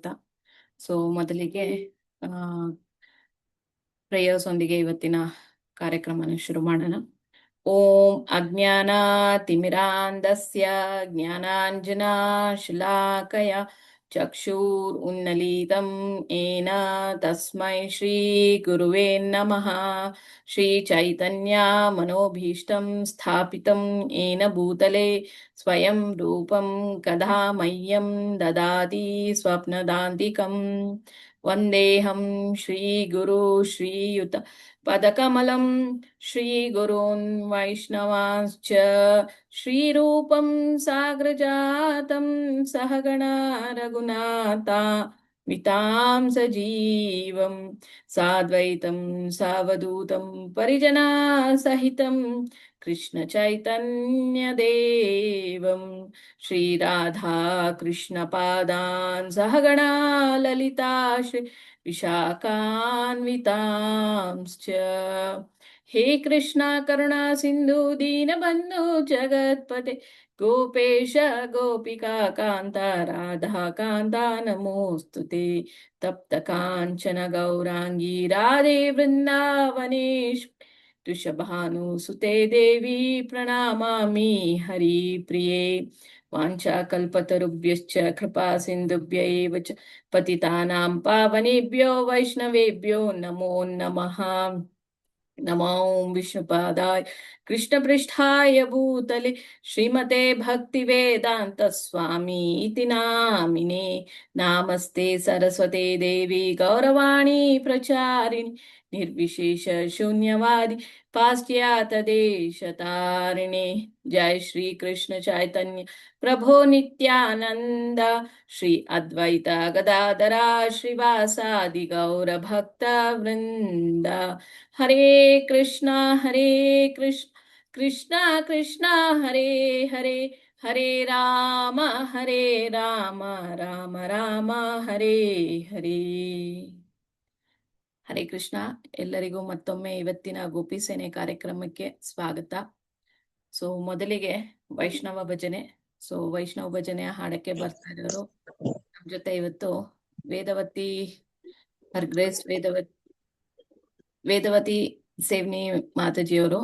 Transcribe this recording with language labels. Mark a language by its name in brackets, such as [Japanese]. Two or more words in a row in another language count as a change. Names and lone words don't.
[Kannada] ಮೊದಲಿಗೆ ಆ ಪ್ರೇಯರ್ಸ್ ಒಂದಿಗೆ ಇವತ್ತಿನ ಕಾರ್ಯಕ್ರಮನ ಶುರು ಮಾಡೋಣ. [Sanskrit] ಓಂ ಅಜ್ಞಾನಾತಿಮಿರಾಂಧಸ್ಯ ಜ್ಞಾನಾಂಜನಾ ಶಲಾಕಯ ಚಕ್ಷುರ್ ಉನ್ನಲೀತಂ ಏನ ತಸ್ಮೈ ಶ್ರೀ ಗುರುವೇ ನಮಃ. ಶ್ರೀ ಚೈತನ್ಯ ಮನೋಭೀಷ್ಟಂ ಸ್ಥಾಪಿತಂ ಏನ ಭೂತಲೆ ಸ್ವಯಂ ರೂಪಂ ಕದಾ ಮಹ್ಯಂ ದದಾತಿ ಸ್ವಪ್ನದಾಂತಿಕಂ. ವಂದೇಹಂ ಶ್ರೀ ಗುರು ಶ್ರೀಯುತ ಪದಕಮಲಂ ಶ್ರೀಗುರುನ್ ವೈಷ್ಣವಾಂಶ್ಚ ಶ್ರೀರೂಪಂ ಸಾಗ್ರಜಾತಂ ಸಹಗಣ ರಘುನಾಥ ವಿತಾಂ ಸಜೀವಂ ಸಾದ್ವೈತಂ ಸಾವಧೂತಂ ಪರಿಜನಾ ಸಹಿತಂ ಕೃಷ್ಣ ಚೈತನ್ಯ ದೇವಂ ಶ್ರೀರಾಧಾ ಕೃಷ್ಣ ಪಾದಾನ್ ಸಹಗಣ ಲಲಿತಾ ಶ್ರೀ ವಿಶಾಖಾನ್ವಿತಾಂಶ್ಚ. ಹೇ ಕೃಷ್ಣ ಕರುಣಾ ಸಿಂಧು ದೀನಬಂಧು ಜಗತ್ಪತೆ ಗೋಪೇಶ ಗೋಪಿಕಾ ಕಾಂತ ರಾಧಾ ಕಾಂತ ನಮೋಸ್ತುತೆ. ತಪ್ತ ಕಾಂಚನ ಗೌರಾಂಗಿ ರಾಧೆ ವೃಂದಾವನೇಶ್ ವೃಷಭಾನುಸುತೆ ದೇವಿ ಪ್ರಣಾಮಾಮಿ ಹರಿ ಪ್ರಿಯೇ. ವಾಂಛಾಕಲ್ಪತರುಭ್ಯಶ್ಚ ಕೃಪಾ ಸಿಂಧುಭ್ಯ ಏವ ಚ ಪತಿತಾನಾಂ ಪಾವನೇಭ್ಯೋ ವೈಷ್ಣವೇಭ್ಯೋ ನಮೋ ನಮಃ. ನಮೋ ವಿಷ್ಣುಪಾದಾಯ ಕೃಷ್ಣಪೃಷ್ಠಾಯ ಭೂತಲೆ ಶ್ರೀಮತೆ ಭಕ್ತಿವೇದಾಂತ ಸ್ವಾಮಿ ಇತಿ ನಾಮಿನೇ. ನಾಮಸ್ತೆ ಸರಸ್ವತೆ ದೇವಿ ಗೌರವಾಣಿ ಪ್ರಚಾರಿಣಿ ನಿರ್ವಿಶೇಷ ಶೂನ್ಯವಾದಿ ಪಾಶ್ಚಾತ್ಯ ದೇಶತಾರಿಣೆ. ಜೈ ಶ್ರೀ ಕೃಷ್ಣ ಚೈತನ್ಯ ಪ್ರಭೋ ನಿತ್ಯಾನಂದ ಶ್ರೀ ಅದ್ವೈತ ಗದಾಧರ ಶ್ರೀವಾಸಾದಿ ಗೌರ ಭಕ್ತ ವೃಂದ. ಹರೇ ಕೃಷ್ಣ ಕೃಷ್ಣ ಕೃಷ್ಣ ಹರೇ ಹರೇ ಹರೇ ರಾಮ ರಾಮ ರಾಮ ಹರೇ ಹರೇ. ಹರೇ ಕೃಷ್ಣ. [Kannada] ಎಲ್ಲರಿಗೂ ಮತ್ತೊಮ್ಮೆ ಇವತ್ತಿನ ಗೋಪಿ ಸೇನೆ ಕಾರ್ಯಕ್ರಮಕ್ಕೆ ಸ್ವಾಗತ. ಮೊದಲಿಗೆ ವೈಷ್ಣವ ಭಜನೆ. ವೈಷ್ಣವ ಭಜನೆಯ ಹಾಡಕ್ಕೆ ಬರ್ತಾ ಇರೋರು ನಮ್ ಜೊತೆ ಇವತ್ತು ವೇದವತಿ ಹರ್ಗ್ರೇಸ್ ವೇದವತಿ ಸೇವ್ನಿ ಮಾತಾಜಿಯವರು.